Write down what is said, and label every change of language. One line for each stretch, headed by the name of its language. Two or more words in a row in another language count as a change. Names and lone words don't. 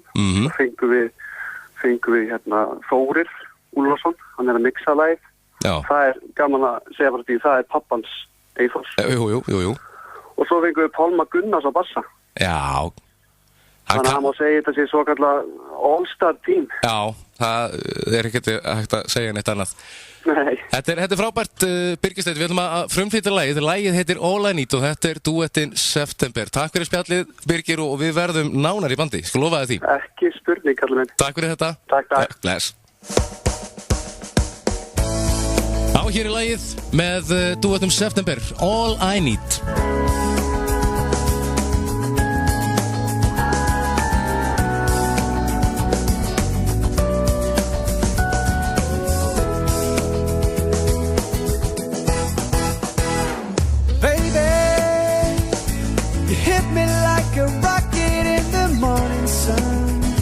Icelandic: Fengum við Þórir Úlfarsson. Hann er að mixa lagið. Já. Það er gaman að segja frá því. Það er pappans Eyþórs. Jú. Og svo fengum við Pálma Gunnars á bassa. Já. Þannig að hann má segja þetta sé svo kallar
English: all-star team.
Icelandic: Já, það er ekkert hægt að segja neitt annað. Nei. Þetta er frábært, Birgir Steinn. Við ætlum að frumflytja lagið. Lagið heitir All I Need og þetta er dúettinn September. Takk fyrir spjallið, Birgir, og við verðum nánar í bandi. Skal lofa þið því. Ekki spurning, kallið minn. Takk fyrir þetta. Takk. Bless. Hér er lagið með dúettum September, All I Need.
English: Baby, you hit me like a rocket in the morning sun.